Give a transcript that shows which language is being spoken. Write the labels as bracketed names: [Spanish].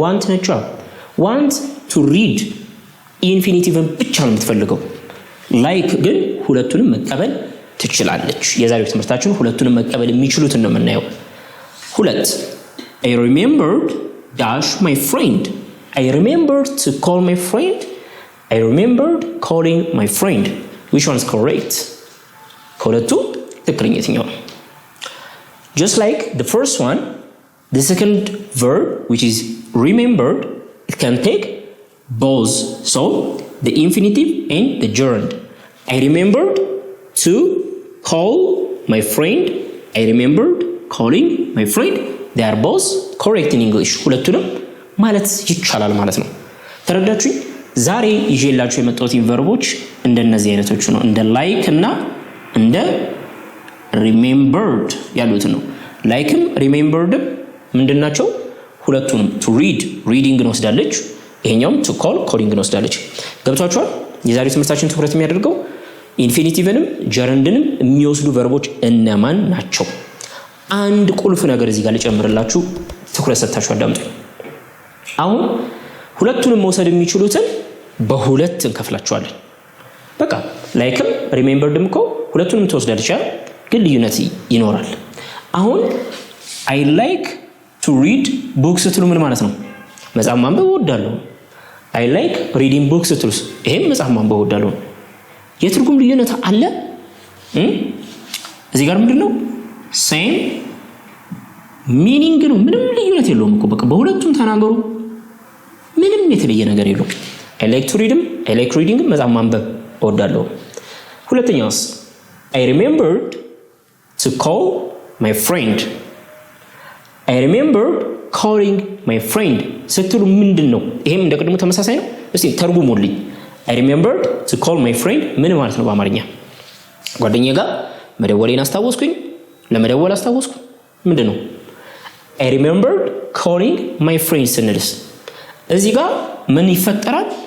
[Amharic] want ነች። want to read ኢንፊኒቲቭን ብቻ ነው የምትፈልገው። like ግን ሁለቱንም መቀበል ትችላለች። የዛሬው ትምህርታችን ሁለቱንም መቀበል የሚችሉትን ነው የምናየው። ሁለት [English] I remembered dash my friend. I remembered to call my friend. I remembered calling my friend. Which one is correct? [Amharic] ከሁለቱ ትክክለኛ የትኛው ነው? [English] Just like the first one, the second verb which is remembered, it can take both. So the infinitive and the gerund. I remembered to call my friend. I remembered calling my friend. They are both correct in English. [Amharic] ሁለቱንም ማለት ይቻላል ማለት ነው። ተረዳችሁኝ? ዛሬ ይዤላችሁ የመጣሁት ቨርቦች እንደነዚህ አይነቶቹ ነው። እንደ like እና እንደ remembered ያሉት ነው። likeም rememberedም ምንድናቸው? ሁለቱንም to read reading ነው ወስዳለች። ይሄኛውም to call calling ነው ወስዳለች። ገብቷችኋል? የዛሬው ትምህርታችን ትኩረት የሚያደርገው ኢንፊኒቲቭንም ጀረንድንም የሚወስዱ ቨርቦች እነማን ናቸው? አንድ ቁልፍ ነገር እዚህ ጋር ልጨምርላችሁ፣ ትኩረት ሰጥታችሁ አዳምጡ። አሁን ሁለቱንም መውሰድ የሚችሉትን በሁለት እንከፍላቸዋለን። በቃ ላይክም ሪሜምበርድም እኮ ሁለቱንም ትወስዳለች፣ ግን ልዩነት ይኖራል። አሁን [English] I like to read books [Amharic] ስትሉ ምን ማለት ነው? መጽሐፍ ማንበብ እወዳለሁ። [English] I like reading books [Amharic] ስትሉስ ይሄም መጽሐፍ ማንበብ እወዳለሁ። የትርጉም ልዩነት አለ? እዚህ ጋር ምንድነው? [English] same meaning [Amharic] ነው። ምንም ልዩነት የለውም እኮ በቃ በሁለቱም ተናገሩ። ምንም የተለየ ነገር የለውም። [English] I like to read [Amharic] ም [English] I like reading [Amharic] መጽሐፍ ማንበብ እወዳለሁ። ሁለተኛውስ [English] I remembered to call my friend. I remembered calling my friend [Amharic] ስትሉ ምንድነው? ይሄም እንደቀድሞ ተመሳሳይ ነው። እስቲ ተርጉሙልኝ። [English] I remembered to call my friend [Amharic] ምን ማለት ነው በአማርኛ? ጓደኛዬ ጋር መደወሌን አስታወስኩኝ፣ ለመደወል አስታወስኩ። ምንድነው? [English] I remembered calling my friend [Amharic] ስንልስ እዚህ ጋር ምን ይፈጠራል?